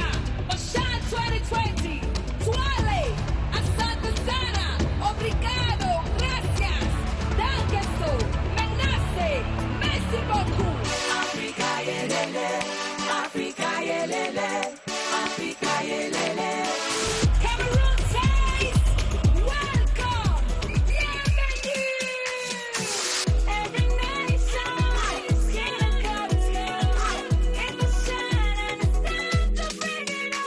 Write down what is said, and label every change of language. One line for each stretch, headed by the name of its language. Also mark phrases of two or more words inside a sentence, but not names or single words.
Swahili: Oshan 2020, Twale, Asante Sana, Obrigado, Gracias,
German: Danke so,
Swahili: Menase,
French: Merci beaucoup.
English: Africa yelele, Africa yelele, Africa yelele. Cameroon says, welcome, bienvenue. Every nation, skin and color stone, in the sun and it's time to bring it on.